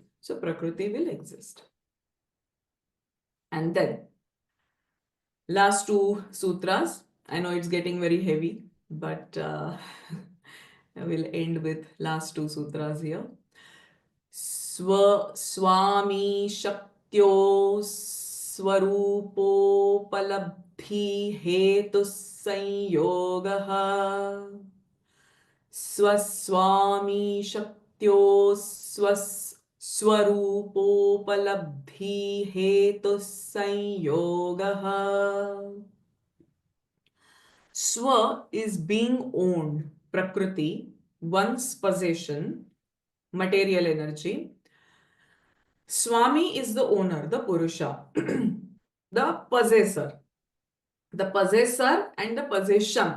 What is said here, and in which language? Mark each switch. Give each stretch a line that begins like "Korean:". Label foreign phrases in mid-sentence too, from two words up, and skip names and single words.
English: So Prakriti will exist. And then last two sutras. I know it's getting very heavy, but I will end with last two sutras here.
Sanskrit: Swami Shaktyo Swarupopalabdhi Hetu Sanyogaha Swaswami Shaktyo Swarupopalabdhi Hetu Sanyogaha.
English: Swa is being owned, Prakriti, one's possession, material energy. Swami is the owner, the Purusha, the possessor. The possessor and the possession.